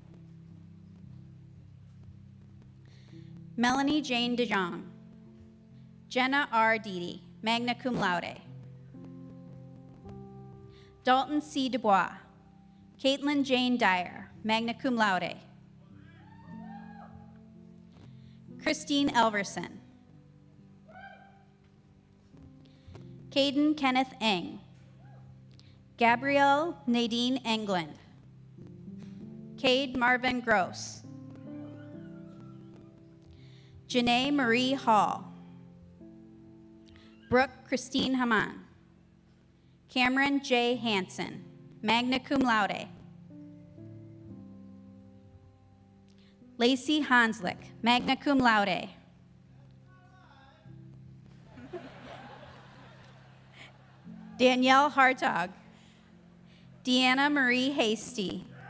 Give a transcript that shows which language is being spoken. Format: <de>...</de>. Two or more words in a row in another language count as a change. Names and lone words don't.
<en>Melanie Jane DeJong. Jenna R. Didi,</en> <la>magna cum laude.</la> <en>Dalton C. Dubois. Caitlin Jane Dyer,</en> <la>magna cum laude.</la> <en>Christine Elverson. Caden Kenneth Eng. Gabrielle Nadine England. Cade Marvin Gross. Janae Marie Hall. Brooke Christine Haman. Cameron J. Hansen,</en> <la>magna cum laude.</la> <en>Lacey Hanslick,</en> <la>magna cum laude.</la> <en>Danielle Hartog. Deanna Marie Hasty.</en>